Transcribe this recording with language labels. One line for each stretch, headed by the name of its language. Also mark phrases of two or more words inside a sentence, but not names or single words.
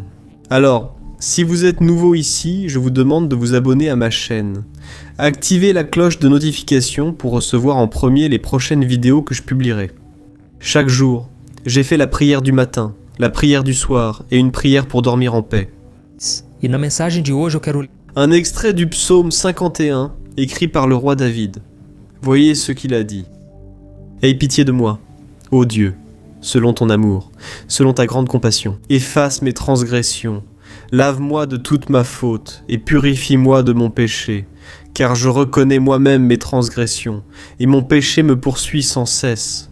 French: Alors, si vous êtes nouveau ici, je vous demande de vous abonner à ma chaîne. Activez la cloche de notification pour recevoir en premier les prochaines vidéos que je publierai. Chaque jour, j'ai fait la prière du matin, la prière du soir et une prière pour dormir en paix.
Portuguese: E na mensagem de hoje eu quero
French: Un extrait du psaume 51, écrit par le roi David. Voyez ce qu'il a dit. « Aie pitié de moi, ô Dieu, selon ton amour, selon ta grande compassion. Efface mes transgressions, lave-moi de toute ma faute et purifie-moi de mon péché, car je reconnais moi-même mes transgressions, et mon péché me poursuit sans cesse.